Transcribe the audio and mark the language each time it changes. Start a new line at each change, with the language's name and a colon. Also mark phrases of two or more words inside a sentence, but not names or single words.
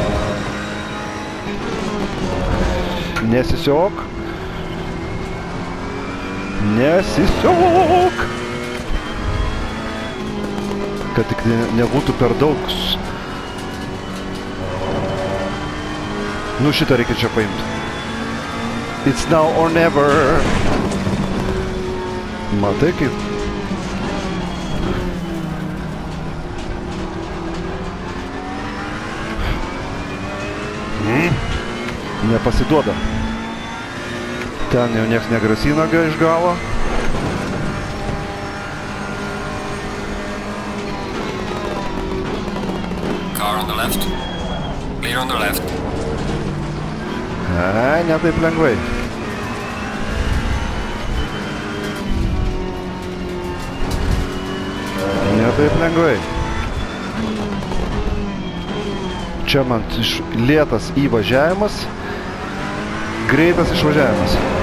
Lithuanian: Nesisiok. Nesisiok. Kad tik nebūtų per daug. Nu šitą reikia čia paimti.
English: It's now or never.
Lithuanian: Matai kaip? Nepasiduoda. Ten jau nieks negrasina iš galo.
English: Car on the left. Clear on the left.
Lithuanian: Ne taip lengvai. Ne taip lengvai. Čia man lėtas įvažiavimas, greitas išvažiavimas.